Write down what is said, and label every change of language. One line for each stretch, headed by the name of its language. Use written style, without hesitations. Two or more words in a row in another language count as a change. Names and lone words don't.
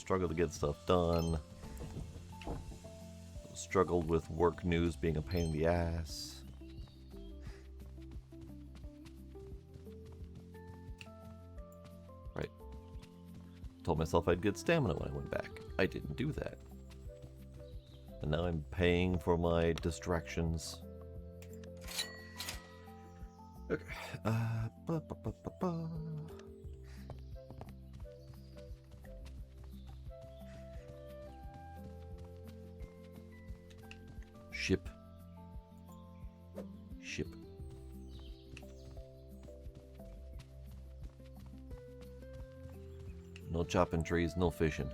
English: Struggled to get stuff done. Struggled with work news being a pain in the ass. Right. Told myself I'd get stamina when I went back. I didn't do that. And now I'm paying for my distractions. Okay. Ba, ba, ba, ba, ba. Ship. No chopping trees, no fishing.